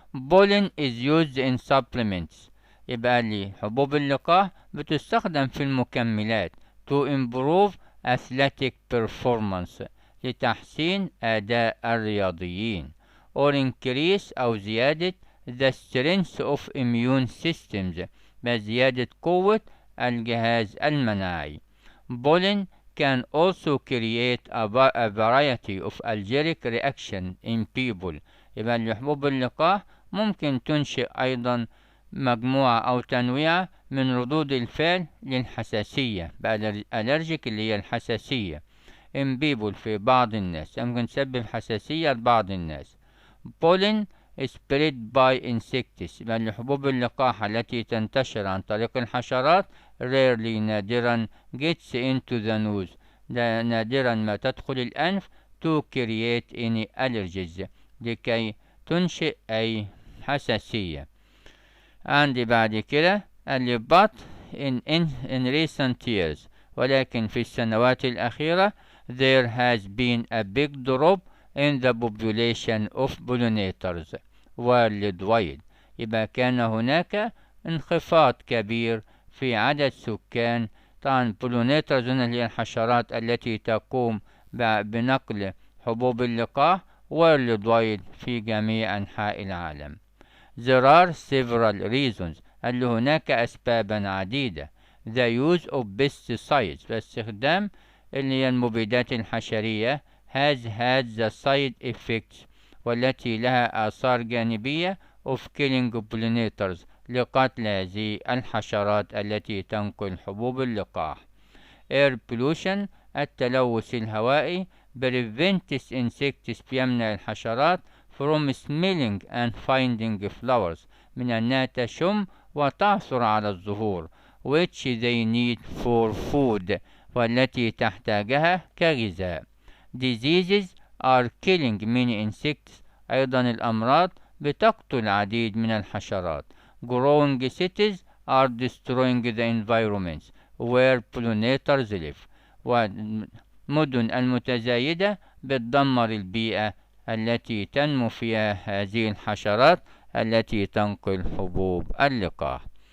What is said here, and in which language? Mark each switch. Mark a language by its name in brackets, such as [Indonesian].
[English] pollen is used in supplements [Arabic] يبقى لي حبوب اللقاح بتستخدم في المكملات [English] to improve athletic performance [Arabic] لتحسين أداء الرياضيين [English] or increase [Arabic] أو زيادة [English] the strength of immune systems [Arabic] بزيادة قوة الجهاز المناعي. [English] pollen can also create a variety of allergic reaction in people [Arabic] يبقى حبوب اللقاح ممكن تنشئ أيضا مجموعة أو تنويع من ردود الفعل للحساسية بقى allergic اللي هي الحساسية [English] in people [Arabic] في بعض الناس ممكن تسبب حساسية لبعض الناس. [English] pollen spread by insects [Arabic] يبقى حبوب اللقاح التي تنتشر عن طريق الحشرات [English] rarely [Arabic] نادرا [English] gets into the nose [Arabic] نادرا ما تدخل الأنف [English] to create any allergies [Arabic] لكي تنشئ أي حساسية. عندي بعد كده اللي [English] but in recent years [Arabic] ولكن في السنوات الأخيرة [English] there has been a big drop in the population of pollinators worldwide. [Arabic] يبقى كان هناك انخفاض كبير في عدد سكان طبعا pollinators هي الحشرات التي تقوم بنقل حبوب اللقاح worldwide في جميع أنحاء العالم. [English] There are several reasons [Arabic] اللي هناك أسبابا عديدة. [English] The use of pesticides [Arabic] باستخدام اللي هي المبيدات الحشرية [English] has had the side effects [Arabic] والتي لها آثار جانبية [English] of killing pollinators [Arabic] لقتل هذه الحشرات التي تنقل حبوب اللقاح. [English] Air pollution [Arabic] التلوث الهوائي [English] prevents insects [Arabic] بيمنع الحشرات [English] from smelling and finding flowers [Arabic] من أنها تشم وتعثر على الزهور [English] which they need for food [Arabic] والتي تحتاجها كغذاء. [English] Diseases are killing many insects [Arabic] أيضا الأمراض بتقتل العديد من الحشرات. [English] Growing cities are destroying the environments where pollinators live [Arabic] والمدن المتزايدة بتدمر البيئة التي تنمو فيها هذه الحشرات التي تنقل حبوب اللقاح.